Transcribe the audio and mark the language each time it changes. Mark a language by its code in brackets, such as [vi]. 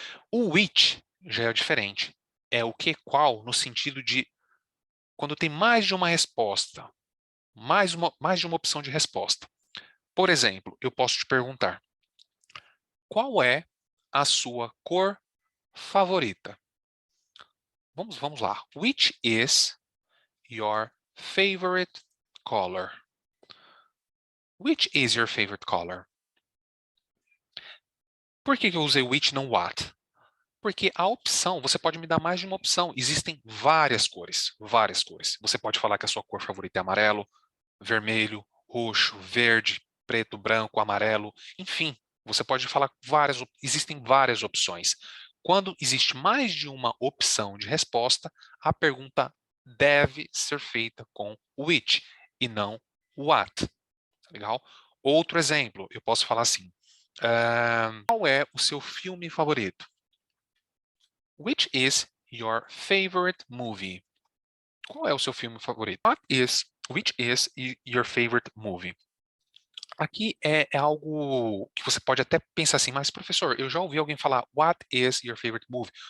[pt] O which já é diferente. É o que, qual, no sentido de quando tem mais de uma resposta, mais de uma opção de resposta. Por exemplo, eu posso te perguntar: qual é a sua cor favorita? Vamos lá. [en] Which is your favorite color? Which is your favorite color? [pt] Por que eu usei which não what? Porque a opção, você pode me dar mais de uma opção. Existem várias cores, várias cores. Você pode falar que a sua cor favorita é amarelo, vermelho, roxo, verde, preto, branco, amarelo, enfim. Você pode falar existem várias opções. Quando existe mais de uma opção de resposta, a pergunta deve ser feita com which e não what. Legal? Outro exemplo, eu posso falar assim: qual é o seu filme favorito? [en] Which is your favorite movie? [pt] Qual é o seu filme favorito? [en] Which is your favorite movie? [pt] Aqui é algo que você pode até pensar assim, mas professor, eu já ouvi alguém falar, [en] what is your favorite movie?